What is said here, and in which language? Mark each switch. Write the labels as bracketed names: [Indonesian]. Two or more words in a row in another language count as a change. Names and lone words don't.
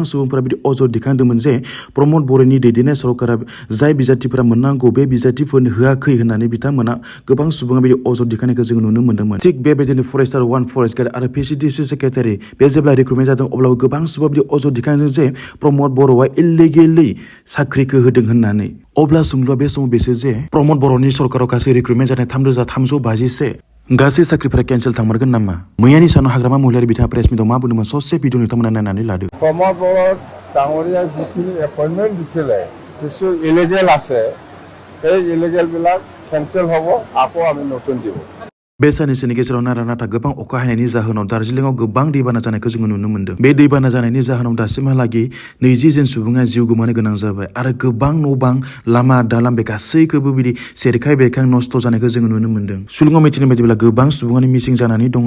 [Bodo] सुबुंफोरा बिदि अजद दिखांदोंमोन जे प्रमद बर'नि दैदेननाय सरकारा जाय बिजाथिफोरा मोननांगौ बे बिजाथिफोरनो होआखै होननानै बिथांमोना गोबां सुबुङा बिदि अजद दिखांनायखौ जों नुनो मोन्दोंमोन थिग बेबायदिनो फरेस्टार 1 फरेस्ट गार्ड आरो पिसिडिसि सेक्रेटारि बे जेब्ला रिक्रुटमेन्ट जादों अब्लाबो गोबां सुबुङा बिदि अजद दिखांदों जे प्रमद बर'आ इलिगेलि साख्रिखौ होदों होननानै अब्ला सोंलुआ बे समाव बेसो जे प्रमद बर'नि सरकाराव गासै रिक्रुटमेन्ट जानाय 3,351 गासै साख्रिफोरा केन्सेल थांमारगोन नामा मैयानि सानाव हाग्रामा महिलारि बिथाङा प्रेस मिटआव मा बुंदोंमोन ससे भिडिअ नोंथांमोना नायनानै लादो [Assamese] प्रमद बर' डाঙৰীয়া যিখিনি এপইণ্টমেণ্ট দিছিলে কিছু ইলিগেল আছে সেই ইলিগেল বিলাক কেনসেল হ'ব আকৌ আমি নতুন দিব [Bodo] बे साननैसोनि गेजेराव नारा गोबां अखा हानायनि जाहोनाव दार्जिलिंआव गोबां दैबाना जानायखौ जोङो नुनो मोन्दों बे दैबाना जानायनि जाहोनाव दासिमहालागै 20 जन सुबुङा जिउ गोमानो गोनां जाबाय आरो गोबां न' बां लामा दालां बे गासैखौबो बिदि सेरखाय बेरखां नस्थ' जानायखौ जोङो नुनो मोन्दों सुलुङाव मिथिनाय बायदिब्ला गोबां सुबुङानो मिसिं जानानै दङ